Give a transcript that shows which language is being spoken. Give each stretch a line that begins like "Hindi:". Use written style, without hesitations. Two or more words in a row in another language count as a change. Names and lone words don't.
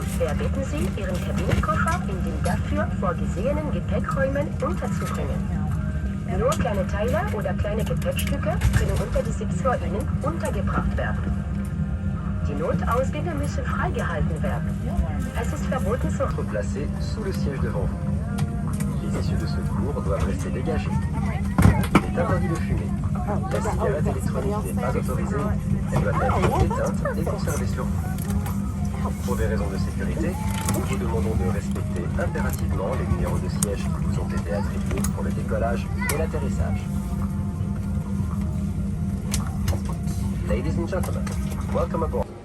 German: Wir bitten Sie, Ihren Kabinenkoffer in den dafür vorgesehenen Gepäckräumen unterzubringen. Nur kleine Teile oder kleine Gepäckstücke können unter die Sitze vor Ihnen untergebracht werden. Die Notausgänge müssen freigehalten werden. Es ist verboten zu
French: placés sous le siège devant vous. Les issues de secours doivent rester dégagées. Il est interdit de fumer. La cigarette électronique n'est pas autorisée. Elle doit être éteinte et conservée sur vous. Pour des raisons de sécurité, nous vous demandons de respecter impérativement les numéros de siège qui vous ont été attribués pour le décollage et l'atterrissage.
English: Ladies and gentlemen, welcome aboard.